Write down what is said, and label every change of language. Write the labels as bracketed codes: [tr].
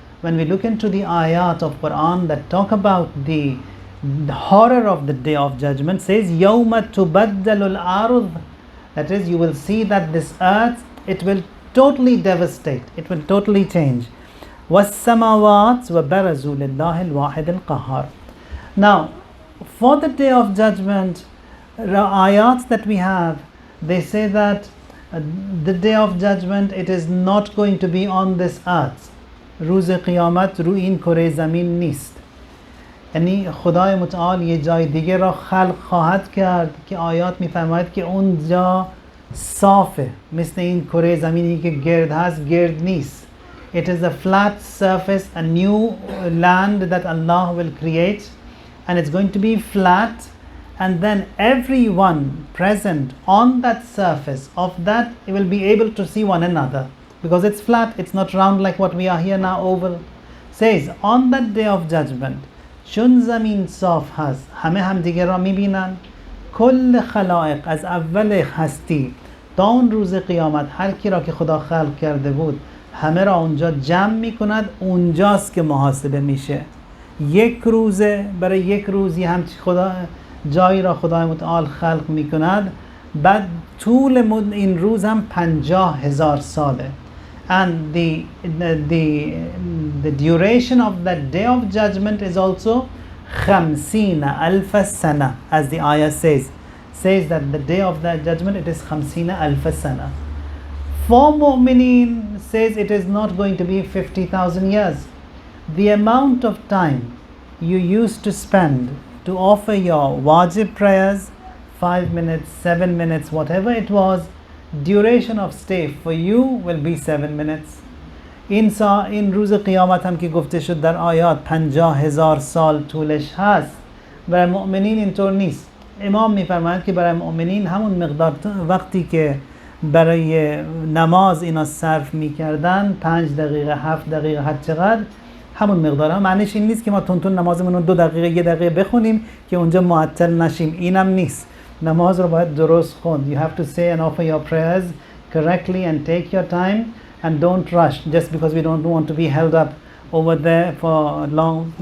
[en] when we look into the ayat of Quran that talk about the horror of the day of judgment, says [ar] يَوْمَ تُبَدَّلُ الْأَرْضِ, [en] that is, you will see that this earth, it will totally devastate, it will totally change. [ar] وَالسَّمَاوَاتِ وَبَرَزُوا لِلَّهِ الْوَاحِدِ الْقَهَّارِ. [en] Now, for the day of judgment, ayats that we have, they say that the day of judgment, it is not going to be on this earth. [fa] روز قیامت رو این کره زمین نیست. یعنی خدای متعال یه جای دیگه را خلق خواهد کرد که آیات میفرماید که اونجا صافه، مثل این کره زمینی که گرد هست گرد نیست. [en] It is a flat surface, a new land that Allah will create, and it's going to be flat, and then everyone present on that surface of that will be able to see one another, because it's flat, it's not round like what we are here now, oval. Says on that day of judgment, [fa] چون زمین صاف هست همه همدیگه را میبینن. کل خلائق از اول هستی تا اون روز قیامت هر کی را که خدا خلق کرده بود همه را اونجا جمع میکند. اونجاست که محاسبه میشه. یک روزه، برای یک روزی همچی خدا جایی را خدای متعال خلق میکند. بعد طول این روز هم 50,000 ساله. [en] And the duration of that day of judgment is also 50,000 sana, as the ayah says that the day of that judgment, it is 50,000 sana. For mu'mineen, says it is not going to be 50,000 years. The amount of time you used to spend to offer your wajib prayers, 5 minutes, 7 minutes, whatever it was, duration of stay for you will be 7 minutes. [fa] این روز قیامت هم که گفته شد در آیات 50,000 سال طولش هست، برای مؤمنین اینطور نیست. امام میفرماید که برای مؤمنین همون مقدار وقتی که برای نماز اینا صرف میکردن، 5 دقیقه 7 دقیقه هر چقدر، همون مقدار هم. معنیش این نیست که ما تون نمازمون رو 2 دقیقه 1 دقیقه بخونیم که اونجا معطل نشیم. اینم نیست. نماز رو باید درست خوند. [en] You have to say and offer your prayers correctly and take your time and don't rush just because we don't want to be held up over there for long.